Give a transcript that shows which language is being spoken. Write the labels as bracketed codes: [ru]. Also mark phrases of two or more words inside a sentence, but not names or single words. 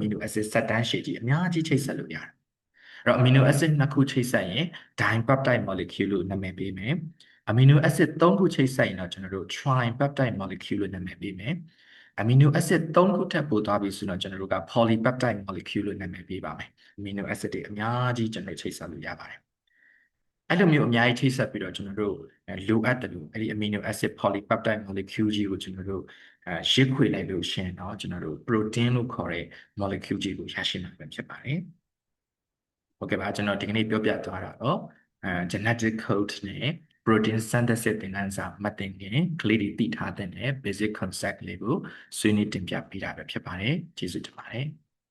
[en] amino acid [my] ဆက်တန်းရှည်ကြီးအများကြီးချိတ်ဆက်လို့ရတယ်အဲ့တော့ [en] amino acid [my] နှစ်ခုချိတ်ဆက်ရင် [en] dipeptide molecule [my] လို့နာမည်ပေးမယ် [en] amino acid [my] 3ခုချိတ်ဆက်ရင်တော့ ကျွန်တော်တို့ [en] tripeptide molecule [my] လို့နာမည်ပေးမယ် [en] amino acid [my] 3ခုထပ်ပို့သွားပြီဆိုတော့ကျွန်တော်တို့က [en] polypeptide molecule [my] လို့နာမည်ပေးပါမယ် amino acid တွေအများကြီးကျွန်တော်ချိတ်ဆက်လို့ရပါတယ်အဲ့လိုမျိုးအများကြီးချိတ်ဆက်ပြီးတော့ကျွန်တော်တို့လိုအပ်တယ်လို့အဲ့ဒီ [en] amino acid polypeptide molecule [my] ကြီးကိုကျွန်တော်တို့ရစ်ခွေလိုက်လို့ရှင်เนาะကျွန်တော်တို့ protein လို့ခေါ်တဲ့ molecule ကြီးကိုရရှိမှာဖြစ်ပါတယ်ဟုတ်ကဲ့ပါကျွန်တော်ဒီကနေ့ပြောပြသွားတာတော့ [en] genetic code [my] နဲ့ [en] protein synthesis [my] သင်ခန်းစာမှတ်သင်ခင်ကလေးတွေသိထားတဲ့ [en] basic concept [my] လေးကိုဆွေးနွေးတင်ပြပေးတာပဲဖြစ်ပါတယ်ကျေးဇူးတင်ပါတယ်